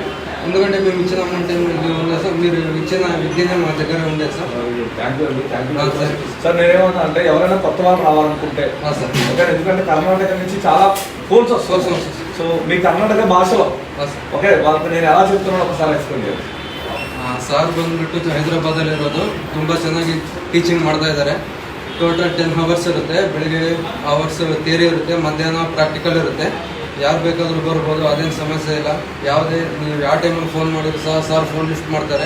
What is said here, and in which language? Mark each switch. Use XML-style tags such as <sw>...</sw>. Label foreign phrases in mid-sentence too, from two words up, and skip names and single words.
<te>ఎందుకంటే మేము ఇచ్చిన అమౌంట్ ఏమి ఉంది సార్, మీరు ఇచ్చిన విద్యనే మా దగ్గర ఉండేది సార్. సార్ నేనేమన్నా అంటే ఎవరైనా కొత్త వాళ్ళు రావాలనుకుంటే సార్, ఎందుకంటే కర్ణాటక నుంచి చాలా ఫోన్స్ వస్తాయి. సో మీ కర్ణాటక భాషలో ఓకే వాళ్ళకి నేను ఎలా చెప్తున్నాను ఒకసారి</te> <kn>ಎಕ್ಸ್ಪ್ಲೇನ್ ಮಾಡಿ. ಸಾರ್ ಬಂದ್ಬಿಟ್ಟು ಹೈದರಾಬಾದಲ್ಲಿ ಇರೋದು. ತುಂಬ ಚೆನ್ನಾಗಿ ಟೀಚಿಂಗ್ ಮಾಡ್ತಾ ಇದ್ದಾರೆ. ಟೋಟಲ್ 10 hours ಇರುತ್ತೆ. ಬೆಳಿಗ್ಗೆ</kn> <en>hours theory</en> <kn>ಇರುತ್ತೆ, ಮಧ್ಯಾಹ್ನ ಪ್ರಾಕ್ಟಿಕಲ್ ಇರುತ್ತೆ. ಯಾರು ಬೇಕಾದರೂ ಬರ್ಬೋದು, ಅದೇನು ಸಮಸ್ಯೆ ಇಲ್ಲ. ಯಾವುದೇ ನೀವು ಯಾವ ಟೈಮಲ್ಲಿ ಫೋನ್ ಮಾಡಿದ್ರು ಸಹ ಸಾರ್</kn> <en>phone lift</en> <kn>ಮಾಡ್ತಾರೆ.</kn>